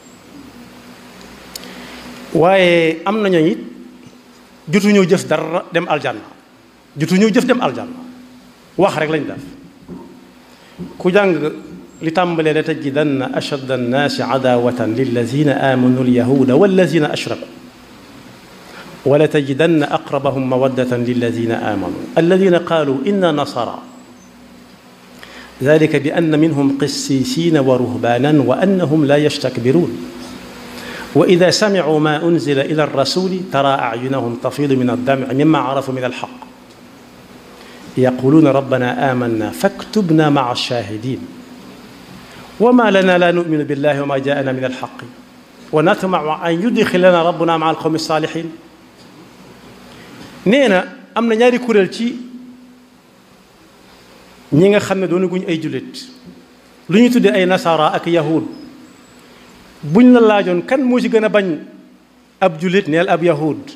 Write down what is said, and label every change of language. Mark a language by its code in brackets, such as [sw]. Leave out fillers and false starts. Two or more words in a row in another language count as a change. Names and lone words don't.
[wo] waaye am nañu it jotuñu jëf dara dem aljanna jotuñu jëf dem aljanna wax rek lañ def. ku jàng li tàmbalee la [ar] لتجدن أشد الناس عداوة للذين آمنوا اليهود والذين أشركوا ولتجدن أقربهم مودة للذين آمنوا الذين قالوا إنا نصارى ذلك بأن منهم قسيسين ورهبانا وأنهم لا يستكبرون وإذا سمعوا ما أنزل إلى الرسول ترى أعينهم تفيض من الدمع مما عرفوا من الحق يقولون ربنا آمنا فاكتبنا مع الشاهدين وما لنا لا نؤمن بالله وما جاءنا من الحق ونطمع أن يدخلنا ربنا مع القوم الصالحين. [wo] nee na am na ñaari kuréel ci ñi nga xam ne doonu guñ ay jullit lu ñu tuddee ay nasara ak yahud buñ la laajoon kan moo ci gën a bañ ab jullit neel ab yahud.